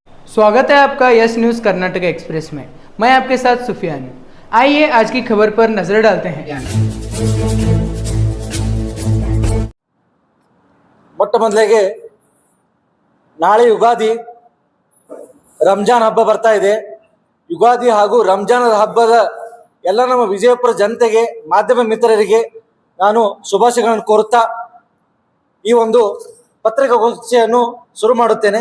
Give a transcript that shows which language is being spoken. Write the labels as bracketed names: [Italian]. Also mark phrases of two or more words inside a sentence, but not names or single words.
[Hindi] स्वागत है आपका यस न्यूज़ कर्नाटक एक्सप्रेस में। मैं आपके साथ सुफियान हूं। आइए आज की खबर पर नजर डालते हैं। [Kannada] ಮೊಟ್ಟ ಮೊದಲಿಗೆ ನಾಳೆ ಯುಗಾದಿ ರಂಜಾನ್ ಹಬ್ಬ ಬರ್ತಾ ಇದೆ. ಯುಗಾದಿ ಹಾಗೂ ರಂಜಾನ್ ಹಬ್ಬದ ಎಲ್ಲ ನಮ್ಮ ವಿಜಯಪುರ ಜನತೆಗೆ, ಮಾಧ್ಯಮ ಮಿತ್ರರಿಗೆ ನಾನು ಶುಭಾಶಯಗಳನ್ನು ಕೋರುತ್ತಾ ಈ ಒಂದು ಪತ್ರಿಕಾಗೋಷ್ಠಿಯನ್ನು ಶುರು ಮಾಡುತ್ತೇನೆ.